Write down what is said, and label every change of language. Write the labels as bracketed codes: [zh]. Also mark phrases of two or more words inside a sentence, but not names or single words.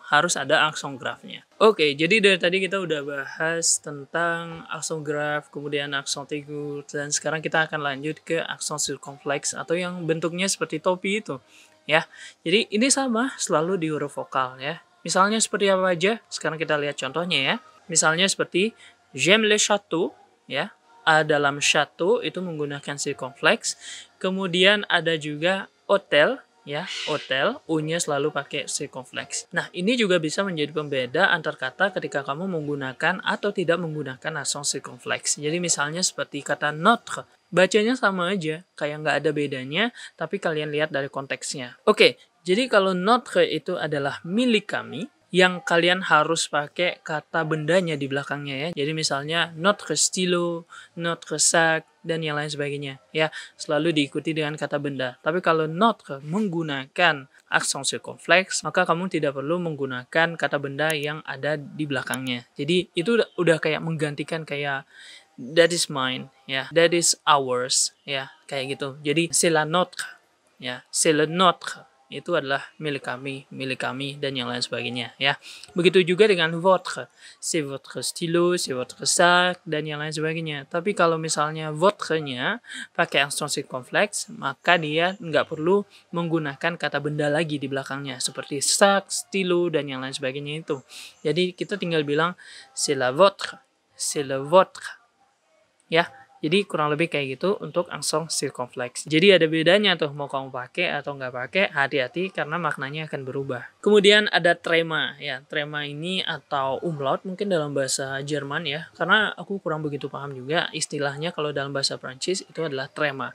[id] Harus ada aksen grave-nya. Oke, jadi dari tadi kita udah bahas tentang aksen grave, kemudian aksen aigu, dan sekarang kita akan lanjut ke aksen circumflex atau yang bentuknya seperti topi itu. Ya, jadi ini sama selalu di huruf vokal ya. Misalnya seperti apa aja? Sekarang kita lihat contohnya ya. Misalnya seperti [fr] j'aime le château [id] ya. A dalam château itu menggunakan circumflex. Kemudian ada juga hotel ya, hotel, U-nya selalu pakai circumflex. Nah, ini juga bisa menjadi pembeda antar kata ketika kamu menggunakan atau tidak menggunakan aksen circumflex. Jadi misalnya seperti kata notre, bacanya sama aja, kayak nggak ada bedanya, tapi kalian lihat dari konteksnya. Oke, jadi kalau notre itu adalah milik kami, yang kalian harus pakai kata bendanya di belakangnya ya. Jadi misalnya [fr] notre stylo, notre sac, [id] dan yang lain sebagainya ya, selalu diikuti dengan kata benda. Tapi kalau notre menggunakan aksen circumflex, maka kamu tidak perlu menggunakan kata benda yang ada di belakangnya. Jadi itu udah kayak menggantikan kayak [en] that is mine [id] ya, [en] that is ours [id] ya, kayak gitu. Jadi [fr] c'est la nôtre [id] ya, [fr] c'est le nôtre [id] itu adalah milik kami, dan yang lain sebagainya ya. Begitu juga dengan [fr] votre, c'est votre stylo, c'est votre sac, [id] dan yang lain sebagainya. Tapi kalau misalnya votre-nya pakai aksen circumflex, maka dia nggak perlu menggunakan kata benda lagi di belakangnya, seperti sac, stylo, dan yang lain sebagainya itu. Jadi kita tinggal bilang [fr] c'est la votre, c'est le votre [id] ya. Jadi kurang lebih kayak gitu untuk aksen circumflex. Jadi ada bedanya tuh mau kamu pakai atau nggak pakai, hati-hati karena maknanya akan berubah. Kemudian ada trema ya. Trema ini atau umlaut mungkin dalam bahasa Jerman ya. Karena aku kurang begitu paham juga istilahnya kalau dalam bahasa Prancis itu adalah trema.